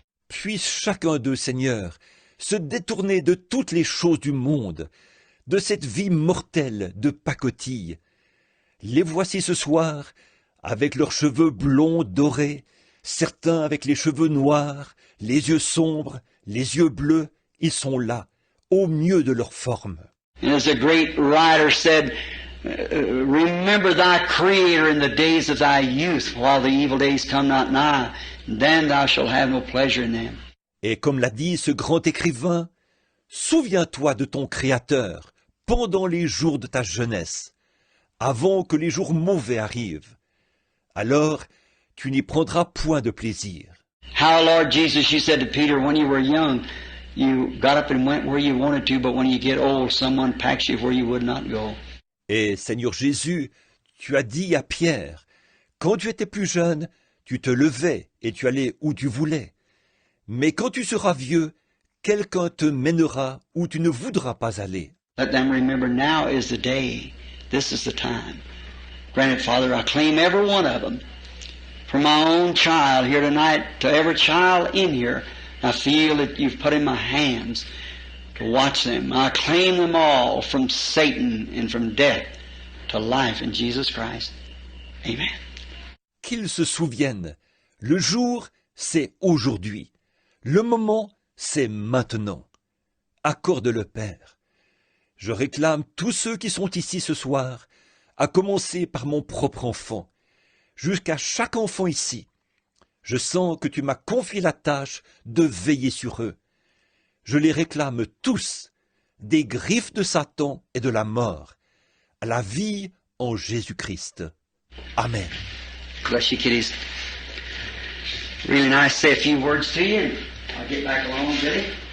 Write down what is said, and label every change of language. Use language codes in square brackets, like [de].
[fr] Puisse chacun d'eux, Seigneur, se détourner de toutes les choses du monde, de cette vie mortelle de pacotille. Les voici ce soir, avec leurs cheveux blonds dorés, certains avec les cheveux noirs, les yeux sombres, les yeux bleus, ils sont là, au mieux de leur forme. [en] And as a great writer said, "Remember thy Creator in the days of thy youth, while the evil days come not nigh, and then thou shalt have no pleasure in them." [fr] Et comme l'a dit ce grand écrivain, souviens-toi de ton Créateur pendant les jours de ta jeunesse, avant que les jours mauvais arrivent. Alors, tu n'y prendras point de plaisir. [en] How, Lord Jesus, you said to Peter, when you were young, you got up and went where you wanted to, but when you get old, someone packs you where you would not go. [fr] Et Seigneur Jésus, tu as dit à Pierre, quand tu étais plus jeune, tu te levais et tu allais où tu voulais. Mais quand tu seras vieux, quelqu'un te mènera où tu ne voudras pas aller. [en] Let them remember now is the day. This is the time. Granted, Father, I claim every one of them. From my own child here tonight to every child in here, I feel that you've put in my hands to watch them. I claim them all from Satan and from death to life in Jesus Christ. Amen. [fr] Qu'ils se souviennent, le jour, c'est aujourd'hui. Le moment, c'est maintenant. Accorde-le, Père. Je réclame tous ceux qui sont ici ce soir, à commencer par mon propre enfant, jusqu'à chaque enfant ici. Je sens que tu m'as confié la tâche de veiller sur eux. Je les réclame tous, des griffes de Satan et de la mort, à la vie en Jésus-Christ. Amen. [en] Bless you, kiddies. Really nice to say a few words to you. I'll get back along, Billy.